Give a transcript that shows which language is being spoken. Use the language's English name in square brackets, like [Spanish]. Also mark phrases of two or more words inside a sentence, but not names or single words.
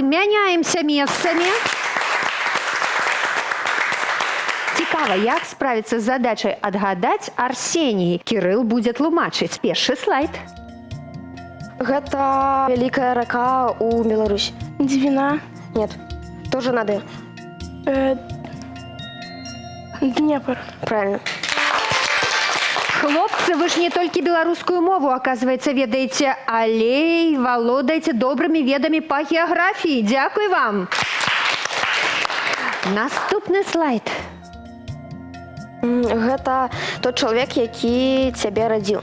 [Belarusian] Мяняемся месцамі. Цікава, як справіцца з задачай адгадаць Арсеній. Кірыл будзе тлумачыць. Першы слайд. Гэта вялікая рака ў Беларусі. [Russian] Двина. Нет. Тоже на Д. Днепр. Правильно. [Belarusian] Хлопцы, вы ж не толькі беларускую мову, оказывается, ведаеце, але і валодаеце добрымі ведамі па геаграфіі. Дзякуй вам. Наступны слайд. Гэта тот чалавек, які цябе радзіў.